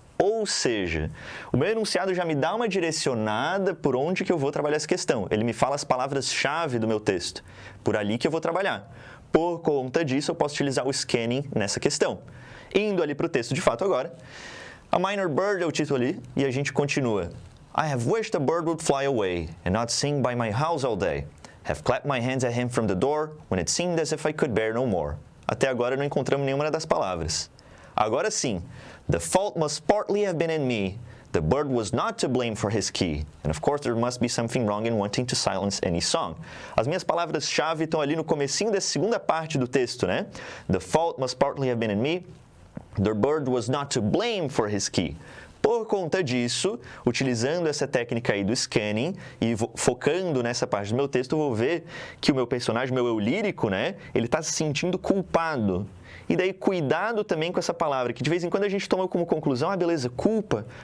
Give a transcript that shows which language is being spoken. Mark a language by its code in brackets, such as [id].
[pt] Ou seja, o meu enunciado já me dá uma direcionada por onde que eu vou trabalhar essa questão. Ele me fala as palavras-chave do meu texto. Por ali que eu vou trabalhar. Por conta disso, eu posso utilizar o scanning nessa questão. Indo ali para o texto de fato agora. A Minor Bird é o título ali e a gente continua. [en] I have wished a bird would fly away and not sing by my house all day. Have clapped my hands at him from the door when it seemed as if I could bear no more. [pt] Até agora não encontramos nenhuma das palavras. Agora sim. [en] The fault must partly have been in me. The bird was not to blame for his key. And of course there must be something wrong in wanting to silence any song. [pt] As minhas palavras-chave estão ali no comecinho dessa segunda parte do texto, né? [en] The fault must partly have been in me. The bird was not to blame for his key. [pt] Por conta disso, utilizando essa técnica aí do scanning e focando nessa parte do meu texto, eu vou ver que o meu personagem, meu eu lírico, né? Ele está se sentindo culpado. E daí, cuidado também com essa palavra, que de vez em quando a gente toma como conclusão, beleza, culpa.